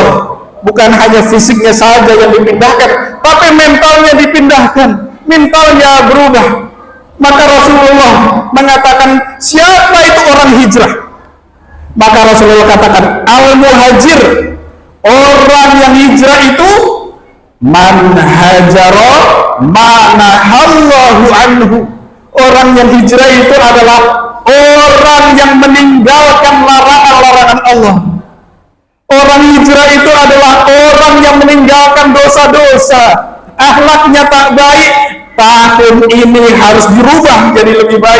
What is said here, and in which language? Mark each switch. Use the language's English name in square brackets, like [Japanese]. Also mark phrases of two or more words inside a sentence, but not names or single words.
[Indonesian] Bukan hanya fisiknya saja yang dipindahkan, tapi mentalnya dipindahkan, mentalnya berubah. Maka Rasulullah mengatakan, siapa itu orang hijrah? Maka Rasulullah katakan, al-muhajir, orang yang hijrah itu [Arabic] man hajara manahallahu anhu. [Indonesian] Orang yang hijrah itu adalah orang yang meninggalkan larangan-larangan Allah. Orang hijrah itu adalah orang yang meninggalkan dosa-dosa, akhlaknya tak baik, tahun ini harus dirubah menjadi lebih baik.